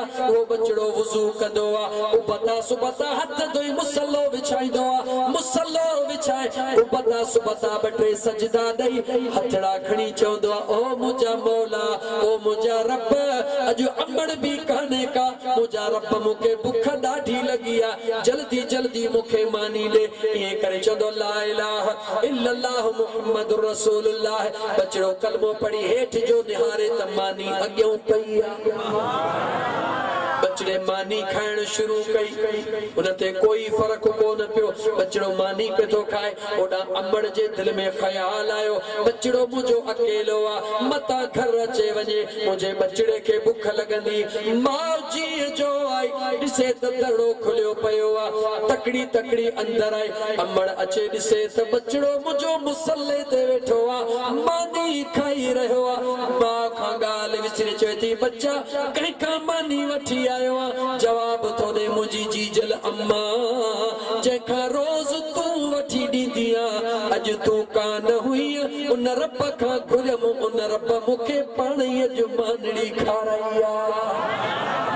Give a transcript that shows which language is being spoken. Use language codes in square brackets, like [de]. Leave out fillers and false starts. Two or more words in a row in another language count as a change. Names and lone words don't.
[sd] उहो बच्चड़ो वुज़ू कंदो आ, उबता सुबता हथ धोई मुसल्लो विछाईंदो आ, मुसल्लो विछाए उबता सुबता 2-3 सजदा ॾेई हथड़ा खणी चवंदो आ ओ मुंहिंजा मौला, ओ मुंहिंजा रब, अॼु अमड़ बि कान्हे का, मुंहिंजा रब मूंखे बुख ॾाढी लॻी आ, जल्दी जल्दी मूंखे मानी ॾे। ईअं करे चवंदो [ar] لا إله إلا الله محمد رسول الله. [sd] बच्चड़ो कलमो पढ़ी हेठि जो निहारे त मानी अॻियां पई आ। बच्चड़े मानी खाइण शुरू कई, उन ते कोई फर्क कोन पियो। बच्चड़ो मानी पे थो खाए, ओॾां अमड़ जे दिल में ख़्याल आयो बच्चड़ो मुंहिंजो अकेलो आ, मता घर अचे वञे, मुंहिंजे बच्चड़े खे बुख लॻंदी। माउ जीअं जो आई ॾिसे त दड़ो खुलियो पियो आ, तकड़ी तकड़ी अंदर आई। अमड़ अचे ॾिसे त बच्चड़ो मुंहिंजो मुसल्ले ते वेठो आ, मानी खाई रहियो आ। माउ खां ॻाल्हि विसरे चवे थी बच्चा कंहिंखां मानी वठी आयो आ? जवाब थो ॾे मुंहिंजी जीजल अम्मा, जंहिंखां रोज़ तूं वठी ॾींदी आ, अॼु तूं कान हुई, उन रब खां घुरियमि, उन रब मूंखे पाण ई अॼु मानड़ी खाराई आ।